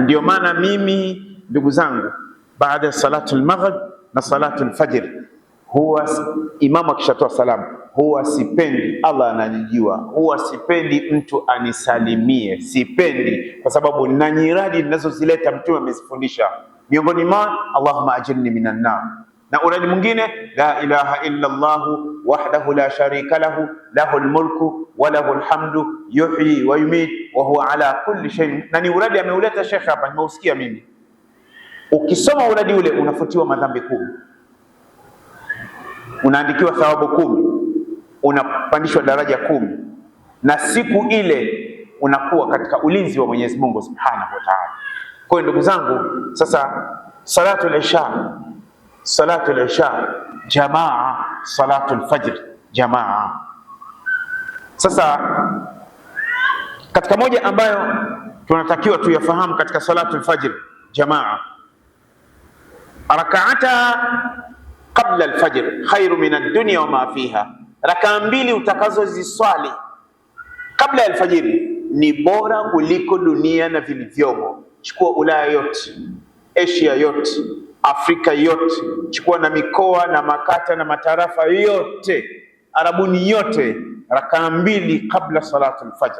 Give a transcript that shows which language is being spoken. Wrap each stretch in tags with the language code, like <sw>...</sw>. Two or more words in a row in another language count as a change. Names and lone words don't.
<sw>Ndio maana mimi ndugu zangu, baada ya</sw> <ar>صلاة المغرب</ar> <sw>na</sw> <ar>صلاة الفجر,</ar> <sw>huwa imamu akishatoa salamu, huwa sipendi, Allah ananijua, huwa sipendi mtu anisalimie, sipendi, kwa sababu na nyiradi ninazozileta Mtume amezifundisha. Miongoni mwa</sw> <ar>اللهم أجرني من النار,</ar> <sw>na uradi mwingine</sw> <ar>لا إله إلا الله وحده لا شريك له له الملك وله الحمد يحيي ويميت وهو على كل شيء.</ar> <sw>Na ni uradi ameuleta Sheikh hapa, nimeusikia mimi. Ukisoma uradi ule unafutiwa madhambi 10, unaandikiwa thawabu 10, unapandishwa daraja 10, na siku ile unakuwa katika ulinzi wa Mwenyezi Mungu</sw> <ar>سبحانه وتعالى.</ar> <sw>Kwa hiyo ndugu zangu, sasa</sw> <ar>صلاة العشاء جماعة, صلاة الفجر جماعة.</ar> <sw>Sasa katika moja ambayo tunatakiwa tuyafahamu katika</sw> <ar>صلاة الفجر جماعة ركعتا قبل الفجر خير من الدنيا وما فيها,</ar> <sw>rakaa mbili utakazoziswali kabla ya alfajiri ni bora kuliko dunia na vilivyomo. Chukua Ulaya yote, Asia yote, Afrika yote, chukua na mikoa na makata na matarafa yote, Arabuni yote, rakaa mbili kabla</sw> <ar>صلاة الفجر.</ar>